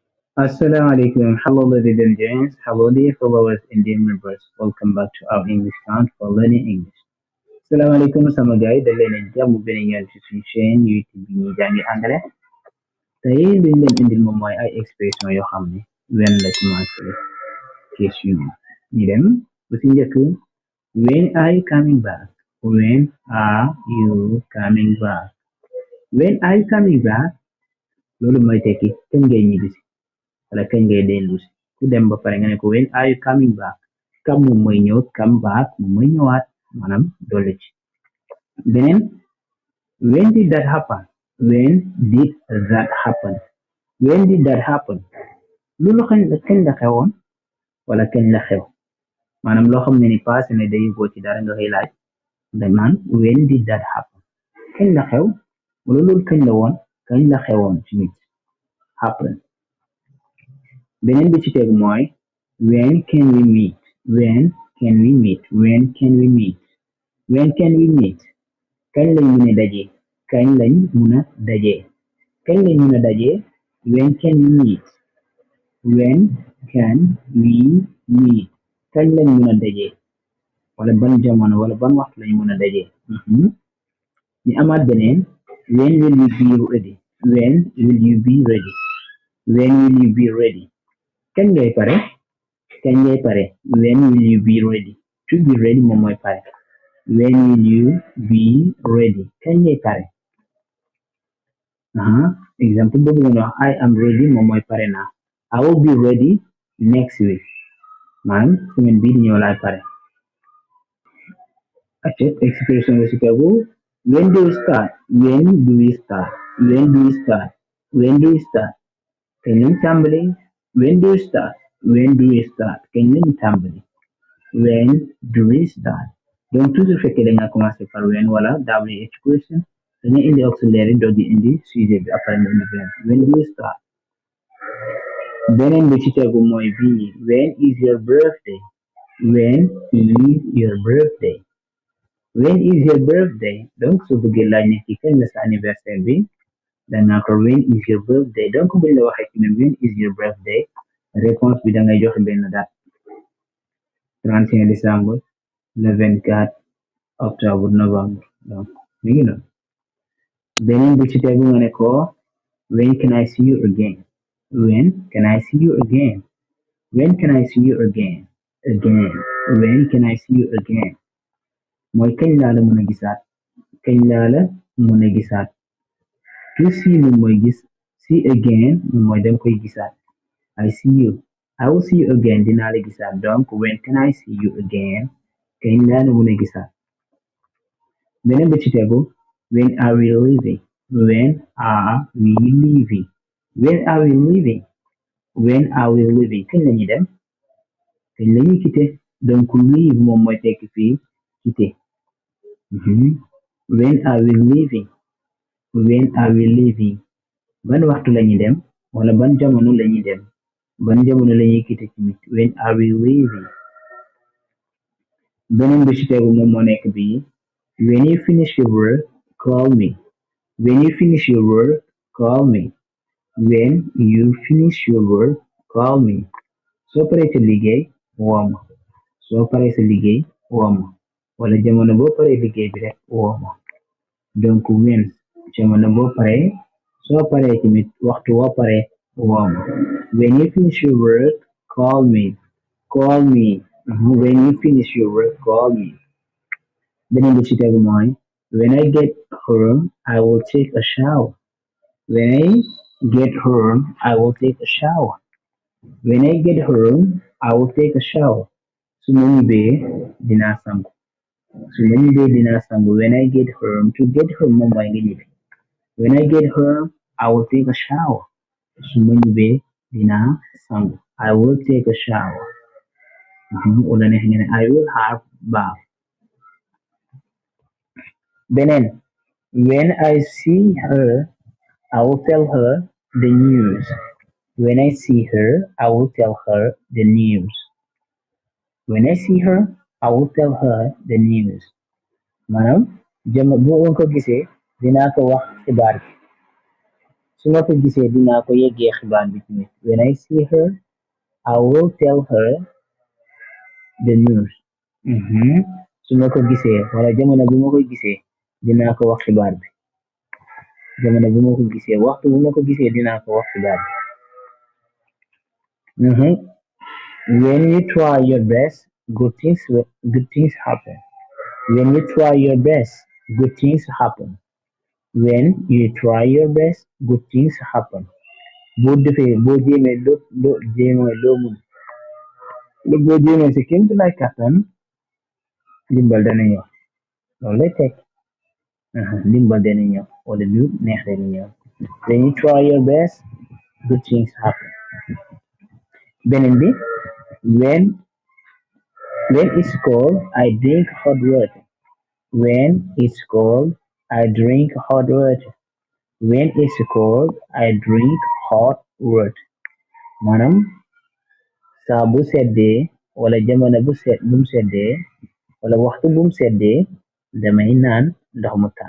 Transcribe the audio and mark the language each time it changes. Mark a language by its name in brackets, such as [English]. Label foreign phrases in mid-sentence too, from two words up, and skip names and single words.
[Arabic] السلام عليكم. [English] Hello, ladies and gents. Hello, dear followers and dear members. Welcome back to our English count for learning English. [Arabic] السلام عليكم [Wolof] sama gars yi dal leen ak jàmm beneen yoon ci suñu chaîne YouTube bi ñuy jàngi anglais. Tey liñ leen indil moom mooy ay expression yoo xam ne wenn la [French] commencé question [Wolof] ñu dem ba ci njëkk [English] when are you coming back? When are you coming back? When are you coming back? [Wolof] Loolu mooy tekki kañ ngay ñibbisi wala kañ ngay dellu si ku dem ba pare nga ne ko [English] when are you coming back [Wolof] kam moom mooy ñëw [English] come back [Wolof] moom mooy ñëwaat maanaam dolli ci beneen [English] when did that happen [Wolof] when did that happen when did that happen loolu kañ la xewoon wala kañ la xew maanaam loo xam ne ni passé ne day yóbboo ci dara nga koy laaj da naan [English] when did that happen [Wolof] kañ la xew wala loolu kañ la woon kañ la xewoon ci nit happen beneen bi ci tegu mooy [English] when can we meet [Wolof] when can we meet when can we meet when can we meet kañ lañ mën a daje kañ lañ mën a daje kañ lañ mën a daje [English] when can we meet when can we meet [Wolof] kañ lañ mën a daje wala ban jamono wala ban waxtu lañ mën a daje ñu amaat beneen [English] when will you be ready when will you be ready [Wolof] when will you be ready kañ ngay pare kañ ngay pare when will you be ready to be ready moom mooy pare when will you be ready kañ ngay pare exemple boobu nga wax [English] I am ready [Wolof] moom mooy pare naa [English] I will be ready next week [Wolof] maanaam semaine bii di ñëw laay pare acce expression bi ci tegu [English] when do we start when do we start [Wolof] when do we start when do we start kañ lañ tàmbali when do we start when do we start kañ lañ tàmbali when do we start [French] donc toujours [Wolof] fekkee da nga [French] commencé par [Wolof] when wala [English] WH question [Wolof] dañu indi auxiliaire doog di indi sujet bi après nga indi verbe [English] when do we start [Wolof] beneen bi ci tegu mooy bii [English] when is your birthday [Wolof] when is your birthday when is your birthday donc su bëggee laaj nit ki kañ la sa anniversaire bi danga ko [English] when is your birthday [Wolof] donc buñ la waxee ci même [English] when is your birthday [Wolof] réponse bi da ngay joxe benn date 31 [French] décembre le 24 octobre novembre donc [Wolof] mi ngi noonu beneen bi ci tegu nga ne ko [English] when can I see you again when can I [Wolof] see you again when can I see you again again when can I [English] see you again [Wolof] mooy kañ laa la mën a gisaat kañ laa la mën a gisaat [English] to see [Wolof] moom mooy gis [English] see again [Wolof] moom mooy dem koy gisaat [English] I see you I will see you again [Wolof] dinaa la gisaat donc [English] when can I see you again [Wolof] kañ laa la mën a gisaat beneen bi ci tegu [English] when are we leaving [Wolof] when are we leaving when are we leaving when are we leaving kañ lañuy dem kañ lañuy [French] quitté donc [Wolof] leave moom mooy tekki fii quitté [English] when are we leaving when are we leaving [Wolof] ban waxtu lañuy dem wala ban jamono lañuy dem ban jamono lañuy quitté tamit when are we leaving beneen bi ci tegu moom moo nekk bii [English] when you finish your work call me [Wolof] when you finish your work call me when you finish your work call me soo paree sa liggéey woo ma soo paree sa liggéey woo ma wala jamono boo paree liggéey bi rek woo ma donc when jamono boo paree soo paree tamit waxtu woo paree woo ma when [English] you finish your work call me call me when you finish your work call me [Wolof] beneen bi ci tegu mooy [English] when I get home I will take a shower when I get home I will take a shower when I get home I will take a shower [Wolof] su ma ñibbee dinaa sangu [English] su ma ñibbee dinaa sangu when I get home to get home [Wolof] moom mooy nga ñibbi [English] when I get home I will take a shower [Wolof] su ma ñibbee dinaa sangu [English] I will take a shower [Wolof] wala neex nga ne [English] I will have bath beneen when I see her I will tell her the news when I see her I will tell her the news when I see her I will tell her the news [Wolof] maanaam bu ma ko gisee dinaa ko wax xibaar bi su ma ko gisee dinaa ko yeggee xibaar bi tamit. [English] When I see her, I will tell her the news. [Wolof] Su ma ko gisee wala jamono bi ma koy gisee dinaa ko wax xibaar bi. Jamono bi ma ko gisee waxtu bu ma ko gisee dinaa ko wax xibaar bi. [English] When you try your best, good things happen. When you try your best, good things happen. When you try your best, good things happen. [Wolof] Boo defee boo jéemee loo jéemee loo mun boo jéemee si kéem lay kattan ndimbal dana ñëw loolu lay teg ndimbal dana ñëw wala lu neex dana ñëw. [English] When you try your best, good things happen. [Wolof] Beneen bi [English] when when it's cold, I drink hot water. When it's cold, I drink hot water. When it's cold, I drink hot water. [Wolof] Maanaam saa bu seddee wala jamono bum seddee wala waxtu bum seddee damay naan ndox mu tàng.